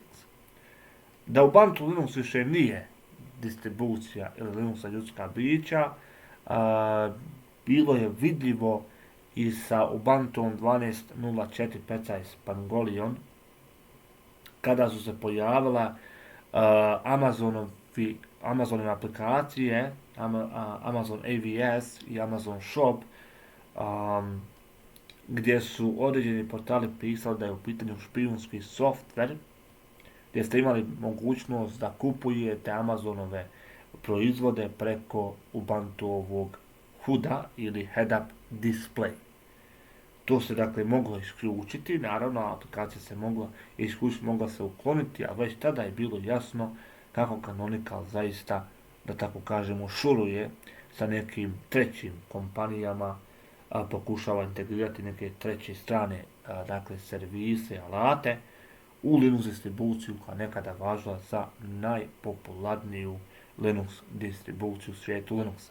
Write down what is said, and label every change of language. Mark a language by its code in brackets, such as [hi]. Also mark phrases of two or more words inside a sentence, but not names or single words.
[hr] Da Ubuntu Linux više nije distribucija ili Linux za ljudska bića, bilo je vidljivo i sa Ubuntuom 12.04.15 Pangolion, kada su se pojavila Amazonove aplikacije, Amazon AWS i Amazon Shop, gdje su određeni portali pisali da je u pitanju špijunski softver, gdje ste imali mogućnost da kupujete Amazonove proizvode preko Ubuntuovog HUD-a ili [en] head-up display. [hr] To se dakle moglo isključiti, naravno aplikacija se mogla isključiti, mogla se ukloniti, a već tada je bilo jasno kako Canonical zaista, da tako kažemo, šuruje sa nekim trećim kompanijama, pokušava integrirati neke treće strane, dakle servise, alate u Linux distribuciju koja nekada važila za najpopularniju Linux distribuciju u svijetu Linuxa.